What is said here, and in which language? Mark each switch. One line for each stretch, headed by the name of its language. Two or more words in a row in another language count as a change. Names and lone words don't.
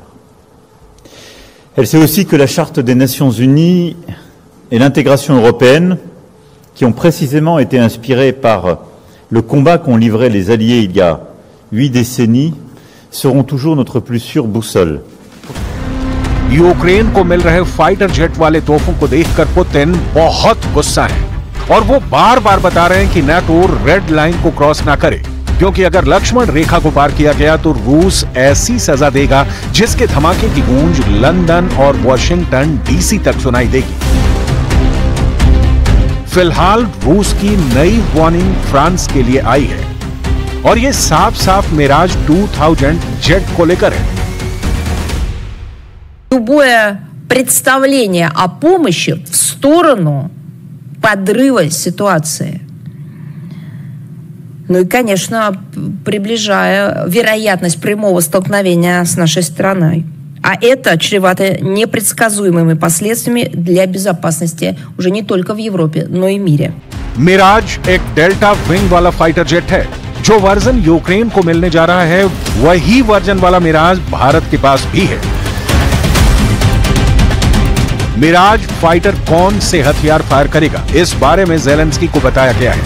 French: Elle sait aussi que la Charte des Nations Unies et l'intégration européenne, qui ont précisément été inspirées par le combat qu'ont livré les Alliés il y a 8 décennies, seront toujours notre plus sûre boussole.
Hindi: यूक्रेन को मिल रहे
English: fighter jet
Hindi: वाले तोपों को देखकर पुतिन बहुत गुस्सा है और वो बार बार बता रहे हैं कि नाटो
English: red line
Hindi: को क्रॉस ना करे, क्योंकि अगर लक्ष्मण रेखा को पार किया गया तो रूस ऐसी सजा देगा जिसके धमाके की गूंज लंदन और वॉशिंगटन डीसी तक सुनाई देगी। फिलहाल रूस की नई वार्निंग फ्रांस के लिए आई है और ये साफ साफ मिराज 2000 जेट को लेकर है।
Russian: Любое представление о помощи в сторону подрыва ситуации. Ну и, конечно, приближая вероятность прямого столкновения с нашей страной. А это чревато непредсказуемыми последствиями для безопасности уже не только в Европе, но и в мире.
Hindi: मिराज एक
English: delta wing
Hindi: वाला
English: fighter jet
Hindi: है। जो वर्जन यूक्रेन को मिलने जा रहा है वही वर्जन वाला मिराज भारत के पास भी है। मिराज फाइटर कौन से हथियार फायर करेगा, इस बारे में ज़ेलेंस्की को बताया गया है।